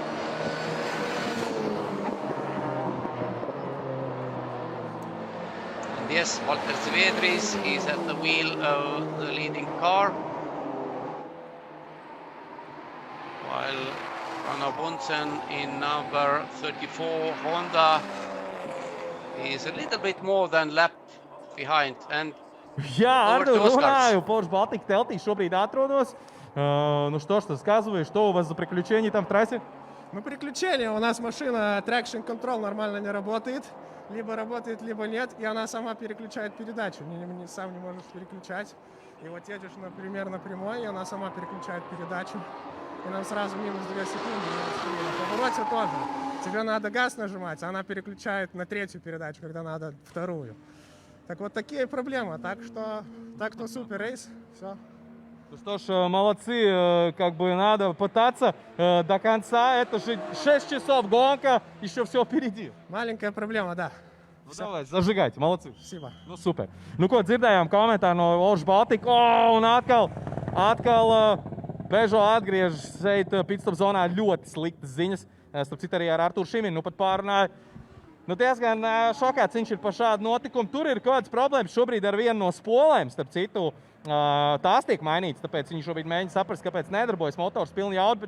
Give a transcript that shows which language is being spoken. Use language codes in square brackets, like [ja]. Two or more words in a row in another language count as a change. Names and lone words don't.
[en] And yes, Walter Zviedris is at the wheel of the leading car, while Ranno Bunsen in number 34 Honda is a little bit more than lap behind. And [ru] Я, Андрей, [lv] runāju, Porsche Baltic Teltī šobrīd atrodos. [ru] Ну что ж, рассказывай, что у вас за приключения там в трассе? Ну, приключения. У нас машина [en] Traction Control [ru] нормально не работает. Либо работает, либо нет. И она сама переключает передачу. Сам не можешь переключать. И вот едешь, например, на прямой, и она сама переключает передачу. И нам сразу минус 2 секунды. На повороте тоже. Тебе надо газ нажимать, а она переключает на 3-ю передачу, когда надо 2-ю. Так вот такие проблемы. Так-то супер рейс. Все. Ну что ж, молодцы, как бы надо пытаться до конца. Это же 6 часов гонка, еще все впереди. Маленькая проблема, да. Ну, давай, загаиет, молодцы. Спасибо. [lv] Nu, super. Nu, ko dzirdējām komentāru no Porsche Baltica. Un atkal Peugeot atgriežas šeit pitstop zonā ļoti sliktas ziņas. Starp citu arī ar Arturu Šiminu pat pārunāju. Diezgan šokēts viņš ir par šādu notikumu. Tur ir kādas problēmas šobrīd ar vienu no spolēm. Starp citu, tās tiek mainītas, tāpēc viņi šobrīd mēģina saprast, kāpēc nedarbojas motors pilni jaudu.